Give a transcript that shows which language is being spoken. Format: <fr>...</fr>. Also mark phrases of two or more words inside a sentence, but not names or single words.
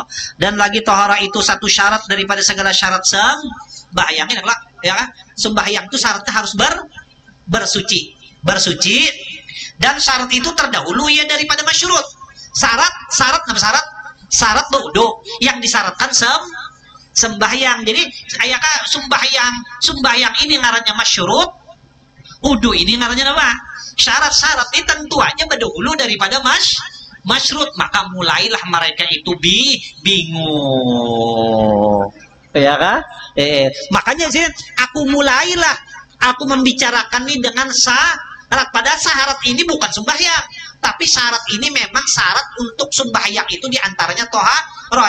<id>Dan lagi toharoh itu satu syarat daripada segala syarat sembahyang. Ini ya kan? Sembahyang itu syaratnya harus bersuci. Dan syarat itu terdahulu ya daripada masyurut. Syarat berwudu yang disyaratkan sembahyang. Jadi kayak sembahyang ini ngarannya masyurut, wudu ini ngarannya apa? Syarat ini tentu aja berdahulu daripada masyurut. Maka mulailah mereka itu bingung, ya kan? Makanya sih aku membicarakan ini dengan syarat. Padahal syarat ini bukan sembahyang, tapi syarat ini memang syarat untuk sembahyang itu diantaranya toharoh.</id>